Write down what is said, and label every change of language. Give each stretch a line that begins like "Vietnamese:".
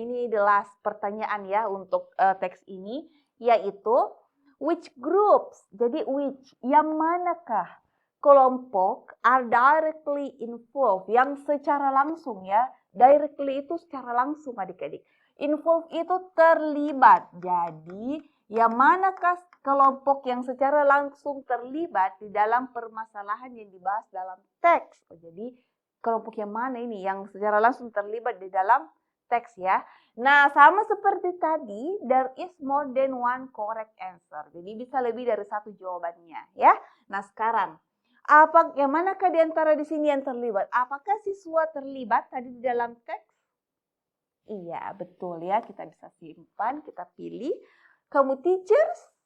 Indonesian: Ini adalah pertanyaan ya untuk teks ini, yaitu
English: which groups,
Indonesian: jadi
English: which,
Indonesian: yang manakah kelompok
English: are directly involved,
Indonesian: yang secara langsung ya,
English: directly
Indonesian: itu secara langsung adik-adik. Involved itu terlibat, jadi yang manakah kelompok yang secara langsung terlibat di dalam permasalahan yang dibahas dalam teks. Jadi kelompok yang mana ini yang secara langsung terlibat di dalam teks ya. Nah, sama seperti tadi,
English: there is more than one correct answer.
Indonesian: Jadi bisa lebih dari satu jawabannya ya. Nah, sekarang yang manakah di antara di sini yang terlibat? Apakah siswa terlibat tadi di dalam teks? Iya, betul ya. Kita bisa simpan, kita pilih. Kamu teachers?